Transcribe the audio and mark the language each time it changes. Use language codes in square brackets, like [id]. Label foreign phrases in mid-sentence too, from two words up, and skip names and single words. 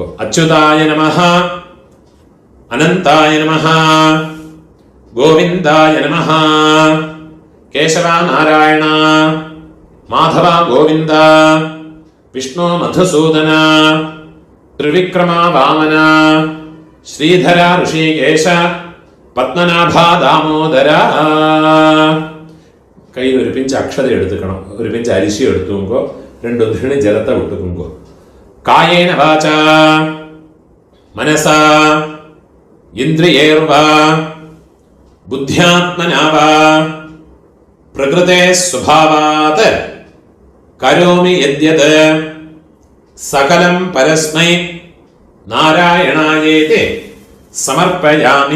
[sa] அச்சுதாய நமஹ அனந்தாய நமஹ கோவிந்தாய நமஹ. கேசவா நாராயண, மாதவா கோவிந்த, விஷ்ணு மதுசூதன, திரிவிக்ரமா வாமன, ஸ்ரீதர ഋஷிகேശ, പത്മനാഭ ദാമോദര. [ta] கையில் ஒரு பிஞ்ச் அக்ஷதை எடுத்துக்கணும், ஒரு பிஞ்ச் அரிசி எடுத்துங்கோ, 2 உத்தரணி ஜலத்தை விட்டுக்குங்கோ. [sa] കായേന വാച മനസാ ഇന്ദ്രിയേർവാ ബുദ്ധ്യാത്മനാ വാ പ്രകൃതേ സ്വഭാവാത് കരോമി യദ്യത് സകലം പരസ്മൈ നാരായണായേതി സമർപ്പയാമി.